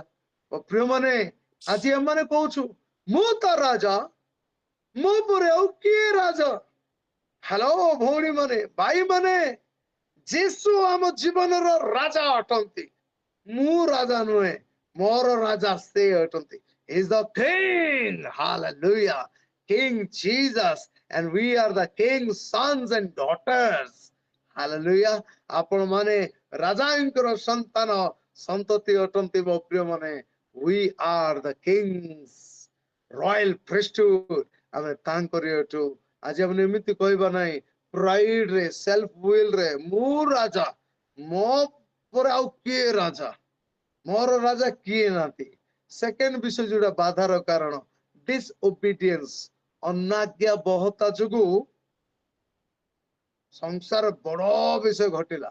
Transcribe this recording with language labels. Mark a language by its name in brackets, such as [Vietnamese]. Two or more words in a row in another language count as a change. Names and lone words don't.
[Odia] ଓ ପ୍ରିୟମାନେ, ଆଜି ଏମାନେ କହୁଛୁ ମୁଁ ତ ରାଜା, ମୋ ପରେ ଆଉ କିଏ ରାଜା? ହ୍ୟାଲୋ ଭଉଣୀ ମାନେ, ଭାଇ ମାନେ, ଯୀଶୁ ଆମ ଜୀବନର ରାଜା ଅଟନ୍ତି। ମୁଁ ରାଜା ନୁହେଁ, ମୋର ରାଜା ସେ ଅଟନ୍ତି। [English] He is the king. Hallelujah. King Jesus, and we are the king's sons and daughters. Hallelujah. [Odia] ଆପଣ ମାନେ ରାଜାଙ୍କର ସନ୍ତାନ ସନ୍ତତି ଅଟନ୍ତି ମୋ ପ୍ରିୟ ମାନେ। [English] We are the king's royal priesthood. [Odia] ଆମେ ତାଙ୍କରି ଅଟୁ। ଆଜି ଆମେ ଏମିତି କହିବା ନାହିଁ ପ୍ରାଇଡ ରେ, [English] self will [Odia] ରେ, ମୁଁ ରାଜା, ମୋ ପରେ ଆଉ କିଏ ରାଜା? ମୋର ରାଜା କିଏ ନାହାନ୍ତି। ସେକେଣ୍ଡ ବିଷୟ ଯୋଉଟା ବାଧାର କାରଣ, ଡିସଓବିଡିଏନ୍ସ, ଅନାଜ୍ଞା ବହତା ଯୋଗୁ ସଂସାର ବଡ ବିଷୟ ଘଟିଲା।